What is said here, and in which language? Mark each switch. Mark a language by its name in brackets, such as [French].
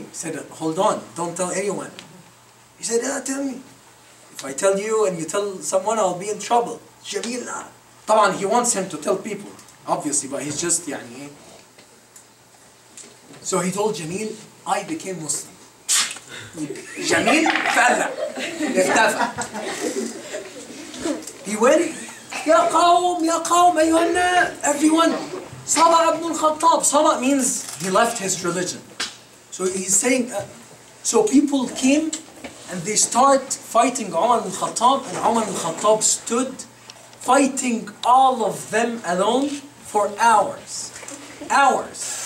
[English] He said, hold on, don't tell anyone. He said, yeah, tell me. If I tell you and you tell someone, I'll be in trouble. Jamil, [Arabic] طبعا [English] he wants him to tell people, obviously, but he's just [Arabic] يعني. [English] So he told Jamil, I became Muslim. [Arabic] Jamil فلع اختفى. [English] He went, [Arabic] يا قوم أيها الناس, [English] everyone, [Arabic] صبأ ابن الخطاب. [English] صبأ means he left his religion. So he's saying, so people came and they start fighting Umar ibn Khattab, and Umar ibn Khattab stood fighting all of them alone for hours. Hours.